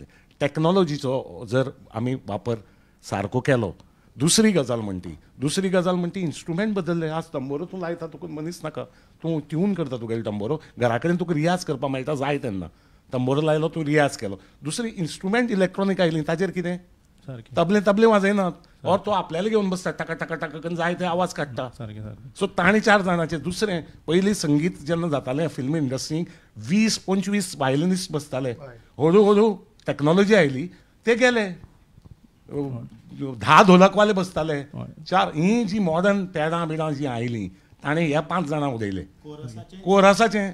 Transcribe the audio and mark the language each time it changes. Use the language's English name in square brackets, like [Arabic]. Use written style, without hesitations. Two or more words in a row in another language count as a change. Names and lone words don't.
[Konkani] टॅक्नॉलॉजीचो जर आमी वापर सारको केलो. दुसरी गजाल म्हणटी इन्स्ट्रुमेंट बदलले. आज तंबोरो तूं लायता, तुका मनीस नाका, तूं ट्यून करता तुगेलो तंबोरो. घरा कडेन तुका रियाज करपाक मेळटा जाय तेन्ना. तंबोरो लायलो, तूं रियाज केलो. दुसरी इन्स्ट्रुमेंट इलेक्ट्रॉनीक आयलीं, ताचेर कितें तबले वाजयनात, और तो आपल्याला घेवन बसता, टाका टाका टाका करून जाय ते आवाज काडटा. सो तांणी 4 जाणांचें. दुसरें, पयलीं संगीत जेन्ना जातालें [English] film industryk [Konkani] 20-25 वायलिनिस्ट बसताले. हळू हळू टॅक्नॉलॉजी आयली, ते गेले. 10 ढोलकवाले बसताले. 4 ही जी [English] modern padã [Konkani] बिडां जी आयलीं, ताणें हे 5 जाणां उडयले कोरसाचें.